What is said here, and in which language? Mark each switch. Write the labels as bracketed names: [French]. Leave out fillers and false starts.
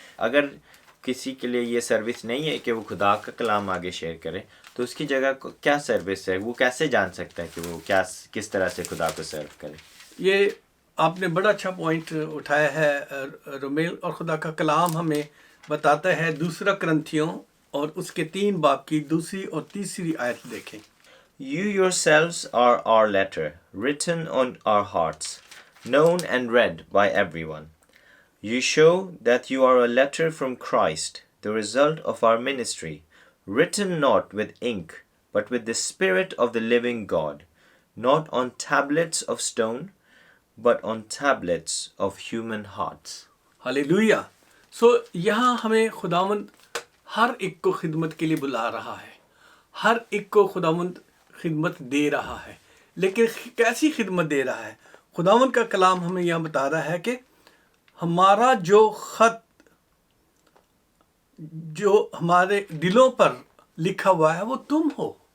[Urdu] اگر کسی کے لیے یہ سروس نہیں ہے کہ وہ خدا کا کلام آگے شیئر کرے تو اس کی جگہ کیا سروس ہے؟ وہ کیسے جان سکتا ہے کہ وہ کس طرح سے خدا کو سرو کرے؟ یہ آپ نے بڑا اچھا پوائنٹ اٹھایا ہے رومیل. اور خدا کا کلام ہمیں بتاتا ہے 2 کرنتھیوں اور اس کے 3 باب کی 2 اور 3 آیت دیکھیں. [English] You yourselves are our letter, written on our hearts, known and read by everyone. You show that you are a letter from Christ, the result of our ministry, written not with ink, but with the Spirit of the living God, not on tablets of stone, but on tablets of human hearts. [Urdu] ہاللیلویہ. سو یہاں ہمیں خداوند ہر ایک کو خدمت کے لیے بلا رہا ہے، ہر ایک کو خداوند خدمت دے رہا ہے. لیکن کیسی خدمت دے رہا ہے؟ خداوند کا کلام ہمیں یہاں بتا رہا ہے کہ ہمارا جو خط جو ہمارے دلوں پر لکھا ہوا ہے وہ تم ہو.